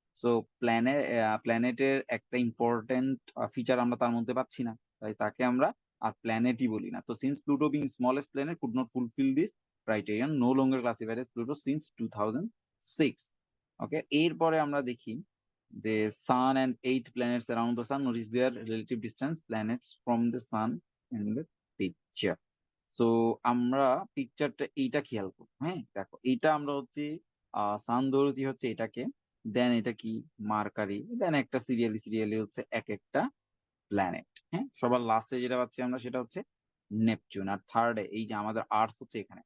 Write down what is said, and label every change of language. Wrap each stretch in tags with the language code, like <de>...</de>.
<bn>So প্ল্যানেটের একটা important feature আমরা তার মধ্যে পাচ্ছি না, তাই তাকে আমরা আর প্ল্যানেটই বলি না।</bn> <en>তো since Pluto being smallest planet could not fulfil this criterion, no longer classified as Pluto since 2006।</en> <bn>ওকে, এরপরে আমরা দেখি যে</bn> <en>sun and 8 planets around the sun, what is their relative distance, planets from the sun in the picture.</en> <bn>So আমরা পিকচারটা এইটা খেয়াল করবো। হ্যাঁ, দেখো এইটা আমরা হচ্ছে সান ধরেছি হচ্ছে এটাকে, দেন এটা কি মার্কারি, দেন একটা সিরিয়ালি সিরিয়ালি হচ্ছে এক একটা প্ল্যানেট। হ্যাঁ, সবার লাস্টে যেটা পাচ্ছি আমরা সেটা হচ্ছে নেপচুন, আর থার্ডে এই যে আমাদের আর্থ হচ্ছে এখানে।</bn>